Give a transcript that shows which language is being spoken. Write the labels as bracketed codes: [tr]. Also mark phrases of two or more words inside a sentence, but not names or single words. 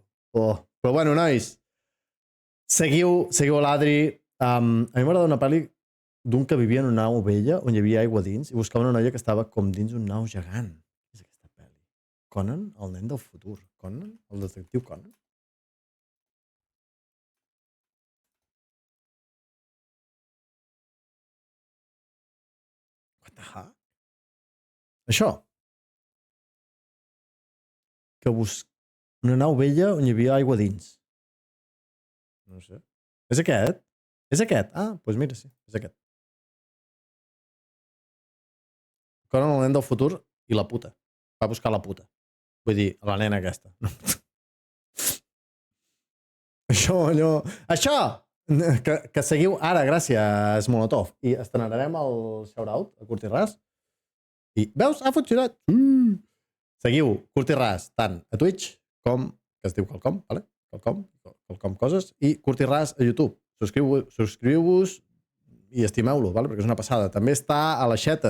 [ca] Però bueno, nois, seguiu l'Adri. A mi m'agrada una pel·li d'un que vivia en una nau vella on hi havia aigua dins i buscava una noia que estava com dins un nau gegant. Què és aquesta pel·li? Conan, el nen del futur. Conan? El detectiu Conan? [en] What the heck? [ca] Això. Que una nau vella on hi havia aigua dins. No sé. És aquest? És aquest? Ah, doncs mira, sí, és aquest. Conan el nen del futur i la puta. Va buscar la puta. Vull dir, la nena aquesta. Això! Que seguiu ara, gràcies, Molotov. I estrenarem el shout-out a Curt i Ras. I, veus? Ha funcionat! Seguiu Curt i Ras tant a Twitch com, que es diu Quelcom, vale? Quelcom coses, i Curt i Ras a YouTube. Subscriu-vos i estimeu-lo, vale? Perquè és una passada. També està a l'Aixeta.